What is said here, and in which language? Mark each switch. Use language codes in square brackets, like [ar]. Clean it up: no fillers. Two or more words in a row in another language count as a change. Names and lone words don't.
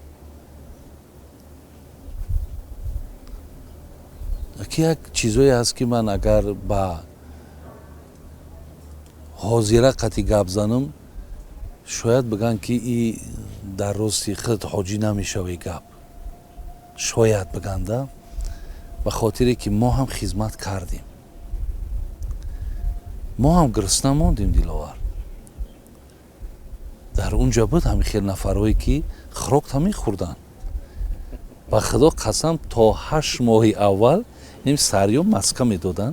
[tg] як чизое ҳаст ки ман агар ба ҳозирақати гап занам шояд бигӯянд ки и дар рости худ ҳоҷӣ намешавӣ гап шояд бигӯянд [fa] به خاطری که ما هم خدمت کردیم، ما هم گرسنه ماندیم دلاور. در اونجا بود همین خیلی نفرهایی که خوراک هم میخوردن. با خدا قسم تا 8 ماه اول این سریع مسکه میدادن.